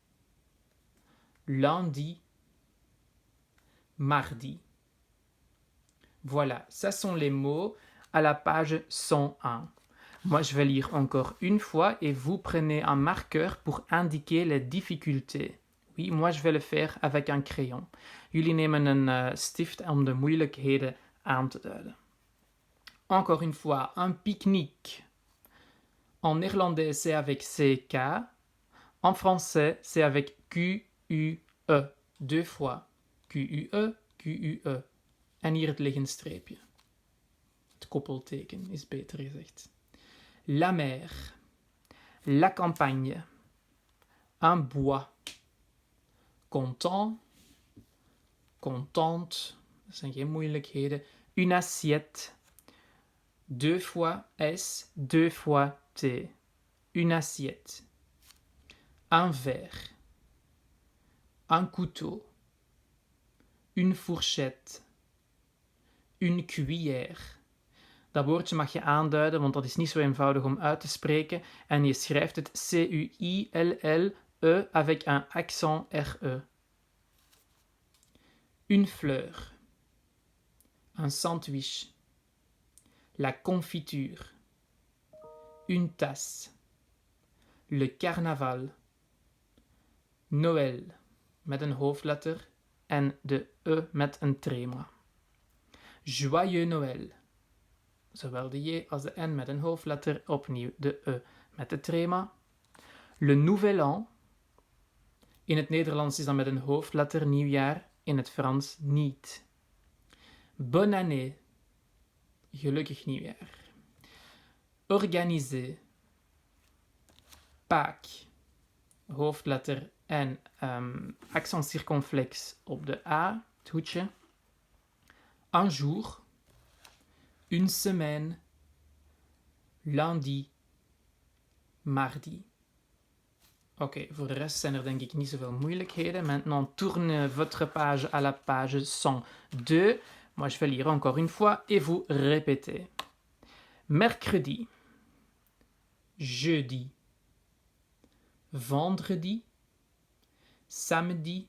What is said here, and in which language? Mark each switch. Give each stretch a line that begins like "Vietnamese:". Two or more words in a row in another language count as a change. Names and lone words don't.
French: Lundi. Mardi. Voilà, ça sont les mots à la page 101. Moi, je vais lire encore une fois et vous prenez un marqueur pour indiquer les difficultés. Oui, moi, je vais le faire avec un crayon.
Dutch: Jullie nemen een stift om de moeilijkheden aan te duiden.
French: Encore une fois, un pique-nique. En néerlandais, c'est avec CK. En français, c'est avec Q-U-E. Deux fois. Q-U-E, Q-U-E.
Dutch: En hier het liggend streepje. Het koppelteken is beter gezegd.
French: La mer. La campagne. Un bois. Content. Contente.
Dutch: Dat zijn geen moeilijkheden.
French: Une assiette. Deux fois S, deux fois T. Une assiette. Un verre. Un couteau. Une fourchette. Une cuillère.
Dutch: Dat woordje mag je aanduiden, want dat is niet zo eenvoudig om uit te spreken. En je schrijft het C-U-I-L-L-E
French: avec un accent
Dutch: R-E.
French: Une fleur. Un sandwich. La confiture. Une tasse. Le carnaval.
Dutch: Noël met een hoofdletter en de E met een trema.
French: Joyeux Noël.
Dutch: Zowel de J als de N met een hoofdletter, opnieuw de E met de trema.
French: Le Nouvel An.
Dutch: In het Nederlands is dat met een hoofdletter nieuwjaar, in het Frans niet.
French: Bonne année.
Dutch: Gelukkig nieuwjaar.
French: Organiser. Pâques.
Dutch: Hoofdletter en accent circonflex op de A, het hoedje.
French: Un jour. Une semaine. Lundi. Mardi.
Dutch: Oké, voor de rest zijn er denk ik niet zoveel moeilijkheden.
French: Maintenant, tournez votre page à la page 102. Moi, je vais lire encore une fois et vous répétez. Mercredi. Jeudi. Vendredi. Samedi.